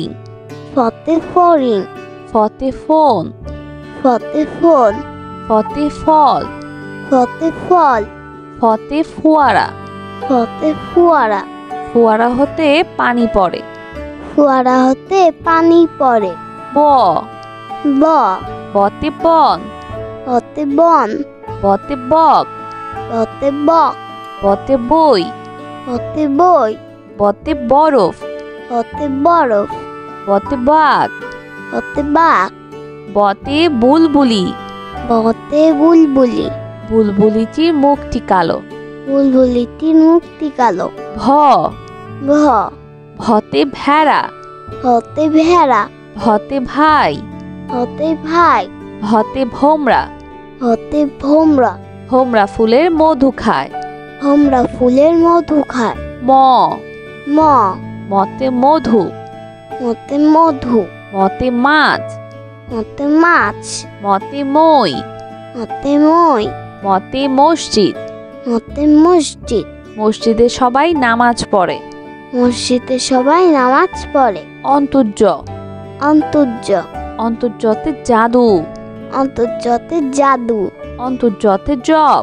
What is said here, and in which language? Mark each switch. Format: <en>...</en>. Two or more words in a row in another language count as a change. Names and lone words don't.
<bn>ফতে ফড়িং, ফতে ফোন, ফতে ফোন, ফতে ফল, ফতে ফল, ফতে ফোয়ারা। ফতে ফোয়ারা। ফোয়ারা হতে পানি পড়ে। ফোয়ারা হতে পানি পড়ে। ব, ব, বতে বন, বতে বন, বতে বক, বতে বক, বতে বই, বতে বই, বতে বরফ, বতে বরফ, বতে বাঘ, বতে বাঘ, বতে বুলবুলি। বতে বুলবুলি। বুলবুলিটির মুখটি কালো। বুলবুলিটির মুখটি কালো। ভ, ভ, ভতে ভেড়া, ভতে ভেড়া, ভতে ভাই, ভতে ভাই, ভতে ভোমরা। ভতে ভোমরা। ভোমরা ফুলের মধু খায়। ভোমরা ফুলের মধু খায়। ম, ম, মতে মধু, মতে মধু, মতে মাছ, মতে মাছ, মতে মই, মতে মই, মতে মসজিদ। মতে মসজিদ। মসজিদে সবাই নামাজ পড়ে। মসজিদে সবাই নামাজ পড়ে। অন্তর্য, অন্তর্য, অন্তর্যতে জাদু, অন্তর্যতে জাদু, অন্তর্যতে জপ,</bn>